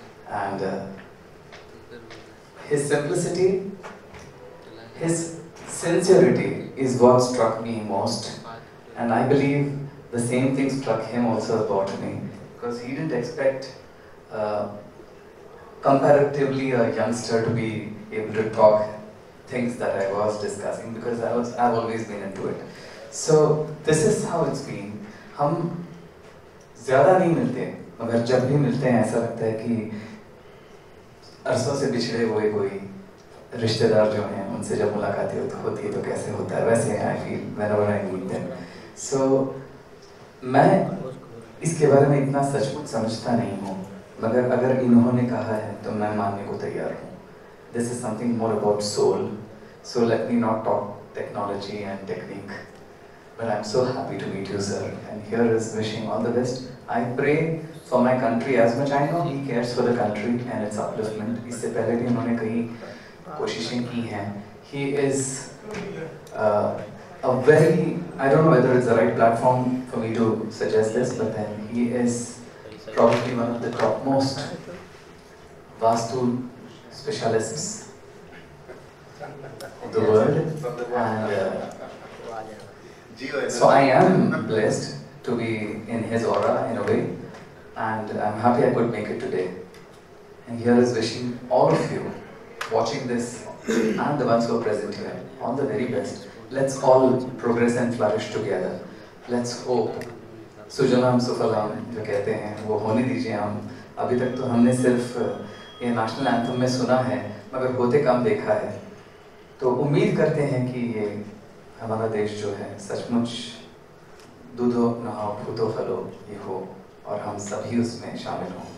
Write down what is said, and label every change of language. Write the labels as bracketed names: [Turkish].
[English] And his simplicity, his sincerity is what struck me most, and I believe the same thing struck him also about me, because he didn't expect comparatively a youngster to be able to talk things that I was discussing, because I've always been into it. So this is how it's been. [Hindi] हम ज़्यादा नहीं मिलते, मगर जब भी मिलते हैं ऐसा लगता है कि अरसों से बिछड़े हुए कोई रिश्तेदार जो हैं उनसे जब मुलाकात होती है तो कैसे होता है, वैसे [English] I feel whenever I meet them. [Hindi] So मैं इसके बारे में इतना सचमुच समझता नहीं हूँ, मगर अगर इन्होंने कहा है तो मैं मानने को तैयार हूँ. [English] This is something more about soul. So let me not talk technology and technique. But I'm so happy to meet you, sir. And here is wishing all the best. I pray for my country as much. I know he cares for the country and its upliftment. [Hindi] इससे पहले भी उन्होंने कई कोशिशें की हैं. [English] He is a very, I don't know whether it's the right platform for me to suggest this, but then he is probably one of the topmost Vastu specialists in the world. And so I am blessed to be in his aura in a way, and I'm happy I could make it today. And here is wishing all of you watching this and the ones who are present here all the very best. Let's all progress and flourish together. Let's hope. [Hindi] Sujalam सुफलाम जो कहते हैं वो होने दीजिए. हम अभी तक तो हमने सिर्फ ये नेशनल एंथम में सुना है, मगर होते कम देखा है. तो उम्मीद करते हैं कि ये हमारा देश जो है सचमुच दूधो नहाओ फूटो फलो ये हो और हम सभी उसमें शामिल हों.